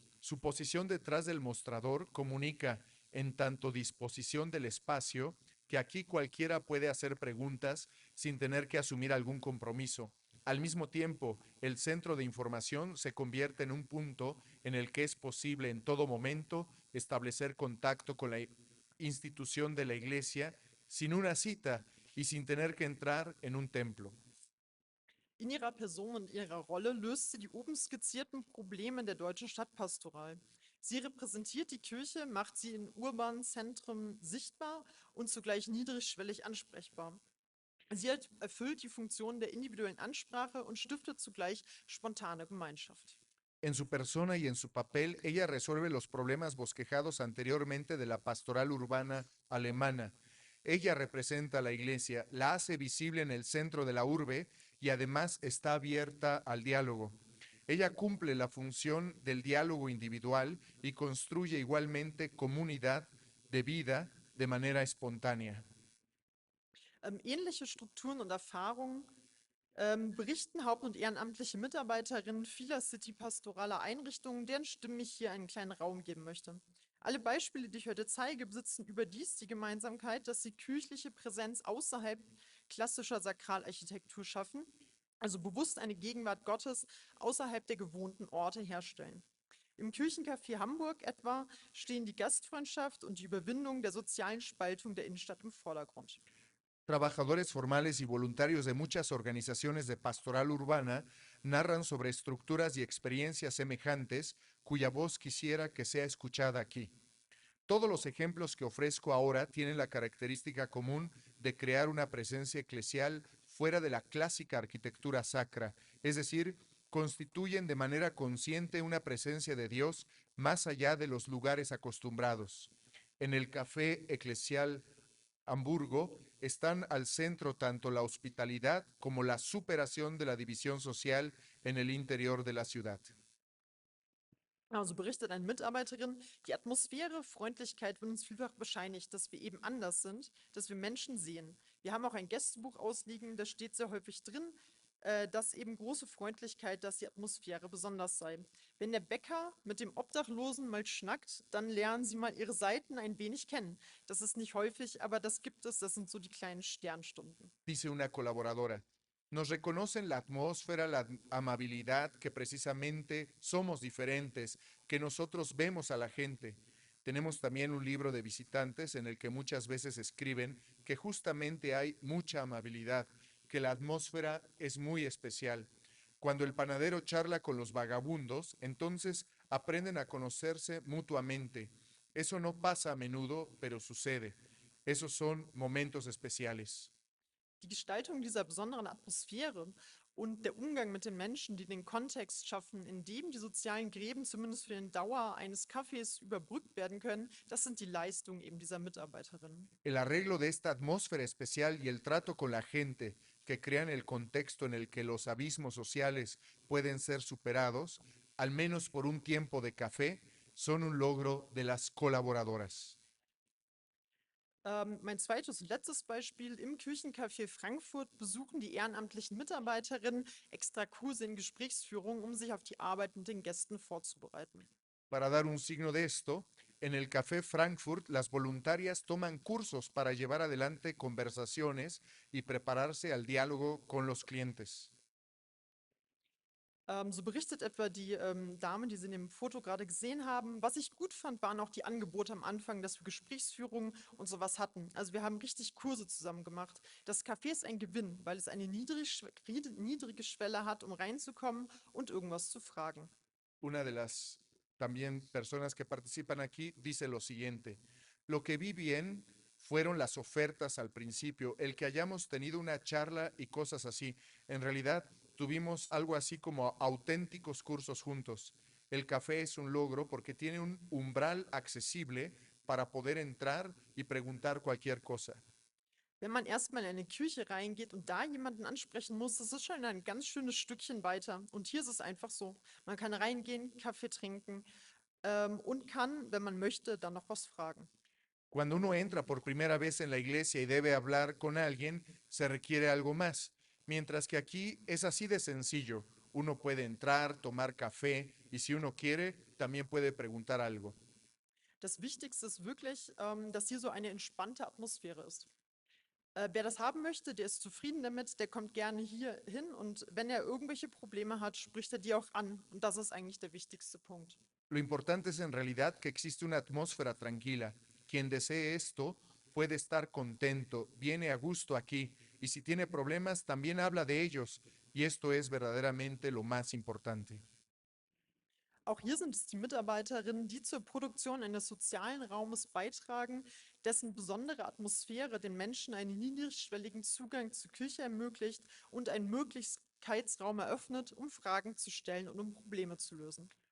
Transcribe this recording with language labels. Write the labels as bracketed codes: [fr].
[es] Su posición detrás del mostrador comunica, en tanto disposición del espacio, que aquí cualquiera puede hacer preguntas sin tener que asumir algún compromiso. Al mismo tiempo, el centro de información se convierte en un punto en el que es posible en todo momento establecer contacto con la institución de la iglesia sin una cita y sin tener que entrar en un templo. [de] In ihrer Person und ihrer Rolle löst sie die oben skizzierten Probleme der deutschen Stadtpastoral. Sie repräsentiert die Kirche, macht sie in urbanen Zentren sichtbar und zugleich niedrigschwellig ansprechbar. Sie erfüllt die Funktion der individuellen Ansprache und stiftet zugleich spontane Gemeinschaft. [es] En su persona y en su papel, ella resuelve los problemas bosquejados anteriormente de la pastoral urbana alemana. Ella representa a la iglesia, la hace visible en el centro de la urbe y además está abierta al diálogo. Ella cumple la función del diálogo individual y construye igualmente comunidad de vida de manera espontánea. [de] Ähnliche Strukturen und Erfahrungen berichten haupt- und ehrenamtliche Mitarbeiterinnen vieler City-pastoraler Einrichtungen, deren Stimmen ich hier einen kleinen Raum geben möchte. Alle Beispiele, die ich heute zeige, besitzen überdies die Gemeinsamkeit, dass sie kirchliche Präsenz außerhalb klassischer Sakralarchitektur schaffen, also bewusst eine Gegenwart Gottes außerhalb der gewohnten Orte herstellen. Im Kirchencafé Hamburg etwa stehen die Gastfreundschaft und die Überwindung der sozialen Spaltung der Innenstadt im Vordergrund. [es] Trabajadores formales y voluntarios de muchas organizaciones de pastoral urbana narran sobre estructuras y experiencias semejantes cuya voz quisiera que sea escuchada aquí. Todos los ejemplos que ofrezco ahora tienen la característica común de crear una presencia eclesial fuera de la clásica arquitectura sacra, es decir, constituyen de manera consciente una presencia de Dios más allá de los lugares acostumbrados. En el Café Eclesial Hamburgo están al centro tanto la hospitalidad como la superación de la división social en el interior de la ciudad. [de] Also berichtet eine Mitarbeiterin, die Atmosphäre, Freundlichkeit wird uns vielfach bescheinigt, dass wir eben anders sind, dass wir Menschen sehen. Wir haben auch ein Gästebuch ausliegen, da steht sehr häufig drin, dass eben große Freundlichkeit, dass die Atmosphäre besonders sei. Wenn der Bäcker mit dem Obdachlosen mal schnackt, dann lernen sie mal ihre Seiten ein wenig kennen. Das ist nicht häufig, aber das gibt es, das sind so die kleinen Sternstunden. [es] Dice una colaboradora. Nos reconocen la atmósfera, la amabilidad, que precisamente somos diferentes, que nosotros vemos a la gente. Tenemos también un libro de visitantes en el que muchas veces escriben que justamente hay mucha amabilidad, que la atmósfera es muy especial. Cuando el panadero charla con los vagabundos, entonces aprenden a conocerse mutuamente. Eso no pasa a menudo, pero sucede. Esos son momentos especiales. [de] Die Gestaltung dieser besonderen Atmosphäre und der Umgang mit den Menschen, die den Kontext schaffen, in dem die sozialen Gräben zumindest für den Dauer eines Cafés überbrückt werden können, das sind die Leistungen eben dieser Mitarbeiterinnen. [es] El arreglo de esta atmósfera especial y el trato con la gente que crean el contexto en el que los abismos sociales pueden ser superados, al menos por un tiempo de café, son un logro de las colaboradoras. [de] Mein zweites und letztes Beispiel: Im Küchencafé Frankfurt besuchen die ehrenamtlichen Mitarbeiterinnen extra Kurse in Gesprächsführung, um sich auf die Arbeit mit den Gästen vorzubereiten. [es] Para dar un signo de esto, en el Café Frankfurt las voluntarias toman cursos para llevar adelante conversaciones y prepararse al diálogo con los clientes. [de] So berichtet etwa die Dame, die Sie in dem Foto gerade gesehen haben. Was ich gut fand, waren auch die Angebote am Anfang, dass wir Gesprächsführungen und sowas hatten. Also wir haben richtig Kurse zusammen gemacht. Das Café ist ein Gewinn, weil es eine niedrige Schwelle hat, um reinzukommen und irgendwas zu fragen. [es] Una de las también personas que participan aquí dice lo siguiente: lo que vi bien fueron las ofertas al principio, el que hayamos tenido una charla y cosas así. En realidad tuvimos algo así como auténticos cursos juntos. El café es un logro porque tiene un umbral accesible para poder entrar y preguntar cualquier cosa. [de] Wenn man erstmal in eine Küche reingeht und da jemanden ansprechen muss, das ist schon ein ganz schönes Stückchen weiter. Und hier ist es einfach so. Man kann reingehen, Kaffee trinken und kann, wenn man möchte, dann noch was fragen. [es] Cuando uno entra por primera vez en la iglesia y debe hablar con alguien, se requiere algo más. Mientras que aquí es así de sencillo. Uno puede entrar, tomar café y si uno quiere, también puede preguntar algo. [de] Das Wichtigste ist wirklich, dass hier so eine entspannte Atmosphäre ist. Wer das haben möchte, der ist zufrieden damit, der kommt gerne hier hin und wenn er irgendwelche Probleme hat, spricht er die auch an. Und das ist eigentlich der wichtigste Punkt. [es] Lo importante es en realidad que existe una atmósfera tranquila. Quien desee esto puede estar contento, viene a gusto aquí y si tiene problemas también habla de ellos y esto es verdaderamente lo más importante. [de] Auch hier sind es die Mitarbeiterinnen, die zur Produktion eines sozialen Raumes beitragen, dessen besondere Atmosphäre den Menschen einen niedrigschwelligen Zugang zur Küche ermöglicht und einen Möglichkeitsraum eröffnet, um Fragen zu stellen und um Probleme zu lösen.